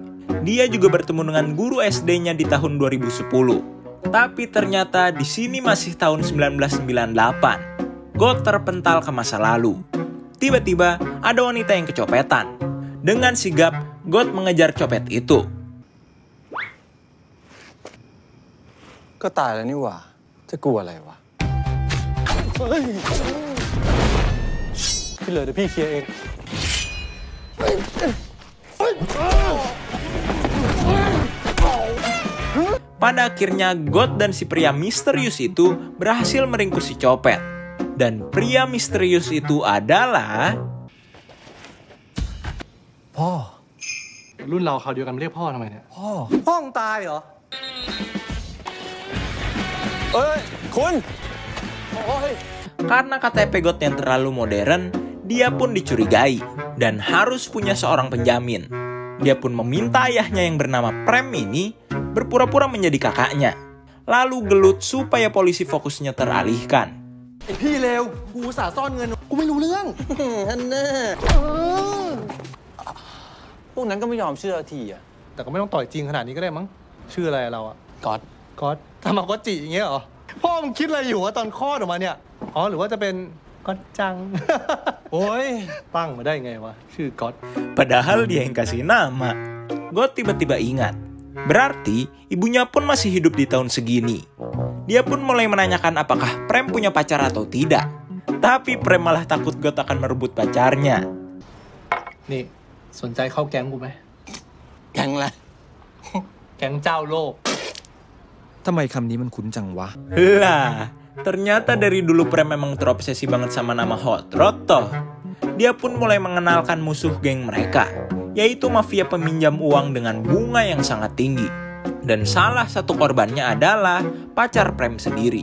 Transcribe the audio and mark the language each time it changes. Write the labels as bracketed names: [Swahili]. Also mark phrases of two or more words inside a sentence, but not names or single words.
[Indonesian] Dia juga bertemu dengan guru SD-nya di tahun 2010. Tapi ternyata di sini masih tahun 1998. God terpental ke masa lalu. Tiba-tiba ada wanita yang kecopetan. Dengan sigap, God mengejar copet itu. [Thai] ก็ตายแล้วนี่หว่าจะกลัวอะไรวะพี่เหลือเดี๋ยวพี่เคลียร์เอง [Indonesian] Pada akhirnya God dan si pria misterius itu berhasil meringkus si copet. Dan pria misterius itu adalah [Thai] พ่อ รุ่นเราเขาเดียวกันเรียกพ่อทำไมเนี่ย พ่อมึงตายเหรอเอ้ยคุณโอ้ย [Indonesian] karena KTP God yang terlalu modern, dia pun dicurigai dan harus punya seorang penjamin. Dia pun meminta ayahnya yang bernama Prem ini berpura-pura menjadi kakaknya. Lalu gelut supaya polisi fokusnya teralihkan. [Thai] พี่เลวกูอุตส่าห์ซ่อนเงินกูไม่รู้เรื่องอันแน่พวกนั้นก็ไม่ยอมเชื่อทีอ่ะ แต่ก็ไม่ต้องต่อยจริงขนาดนี้ก็ได้มั้งชื่ออะไรเราอะ ก๊อต ก๊อตทำมาก๊อตจิอย่างเงี้ยเหรอพ่อมึงคิดอะไรอยู่วะตอนคลอดออกมาเนี่ยอ๋อหรือว่าจะเป็นก๊อตจัง โอ้ย ตั้งมาได้ไงวะชื่อก๊อต [Indonesian] Padahal dia yang kasih nama. God tiba-tiba ingat. Berarti ibunya pun masih hidup di tahun segini. Dia pun mulai menanyakan apakah Prem punya pacar atau tidak. Tapi Prem malah takut God akan merebut pacarnya. [Thai] นี่สนใจเข้าแก๊งกูไหม แกงอะไร แก๊งเจ้าโลก ทำไมคำนี้มันคุ้นจังวะ [Indonesian] Lah, ternyata dari dulu Prem memang terobsesi banget sama nama Hot Rod toh. Dia pun mulai mengenalkan musuh geng mereka, yaitu mafia peminjam uang dengan bunga yang sangat tinggi. Dan salah satu korbannya adalah pacar Prem sendiri.